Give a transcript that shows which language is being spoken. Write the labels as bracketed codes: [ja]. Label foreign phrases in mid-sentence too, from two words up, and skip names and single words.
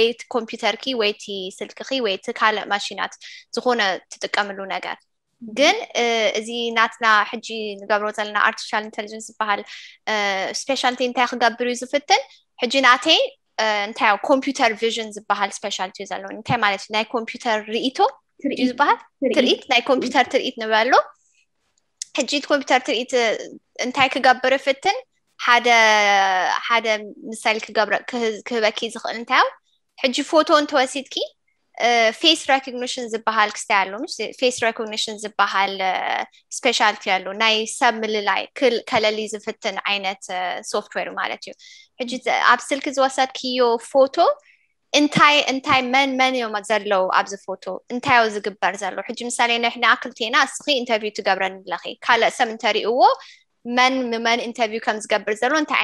[ti] እቲ ኮምፒውተርኪ ወይ እቲ ስልክኺ ወይ እቲ ካልእ ማሽናት ዝኾነ ትጥቀምሉ ነገር ግን እዚ ናትና ሕጂ ንገብሮ ዘለና [en] artificial intelligence [ti] ዝበሃል ስፔሻሊቲ እንታይ ክገብር እዩ ዝፍትን ሕጂ ናተይ እንታይ [en] computer vision [ti] ዝበሃል ስፔሻሊቲ እዩ ዘለዎ እንታይ ማለት ናይ ኮምፒውተር ርእይቶ ዝበሃል ትርኢት ናይ ኮምፒውተር ትርኢት ንበሎ ሕጂ ኮምፒውተር ትርኢት እንታይ ክገብር ፍትን ሓደ ምሳሌ ክህበኪ ዝኽእል እንታይ ሕጂ ፎቶ እንተወሲድኪ [en] face recognition [ti] ዝበሃል ክስታይ ኣሎ [en] face recognition [ti] ዝበሃል ስፔሻሊቲ ኣሎ ናይ ሰብ ምልላይ ከለሊ ዝፍትን ዓይነት ሶፍትዌር ማለት እዩ ሕጂ ኣብ ስልኪ ዝወሰድክዮ ፎቶ እንታይ መን እዮም ዘለው ኣብዚ ፎቶ እንታይ ዝግበር ዘሎ ሕጂ ምሳሌ ንሕና ክልቴና እስኺ ኢንተርቪው ትገብረን ኣለኺ ካልእ ሰብ እንተሪእዎ መን ኢንተርቪው ከም ዝገብር ዘሎ እንታይ